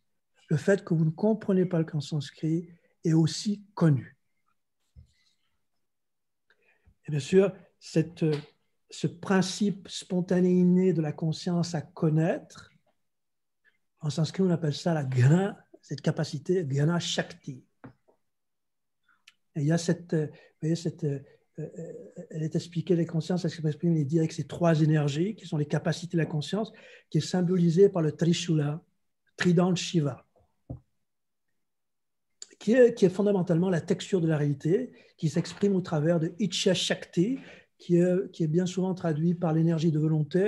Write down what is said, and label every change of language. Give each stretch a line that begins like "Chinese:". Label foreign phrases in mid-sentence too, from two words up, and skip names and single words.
French: Le fait que vous ne comprenez pas le sanskrit est aussi connu. Et bien sûr, ce principe spontané inné de la conscience à connaître, en sanskrit, on appelle ça la gnana, cette capacité,
Sanskrit: ज्ञान शक्ति.
French: Et il y a elle est expliquée, les consciences, elle s'exprime avec ces trois énergies qui sont les capacités de la conscience, qui est symbolisée par le Trishula, trident de Shiva, qui est fondamentalement la texture de la réalité, qui s'exprime au travers de
Sanskrit: इच्छा शक्ति,
French: qui est bien souvent traduit par l'énergie de volonté.